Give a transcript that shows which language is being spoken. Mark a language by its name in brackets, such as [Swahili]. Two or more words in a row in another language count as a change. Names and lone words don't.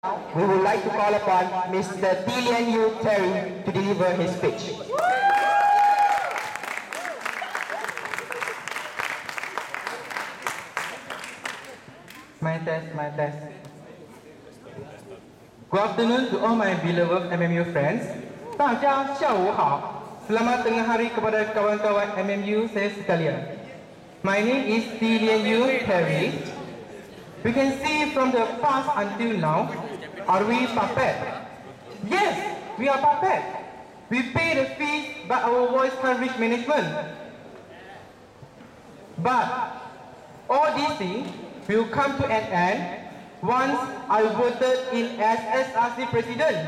[English] we would like to call upon Mr. Lian Terry to deliver his speech. My test. Good afternoon to all my beloved MMU friends. [Chinese] 大家下午好. [Malay] Selamat tengah hari kepada kawan-kawan MMU saya sekalian. [English] My name is Lian Terry. We can see from the past until now, are we puppet? Yes, we are puppet. We pay the fees, but our voice can't reach management. But all these things will come to an end once I voted in as SRC President.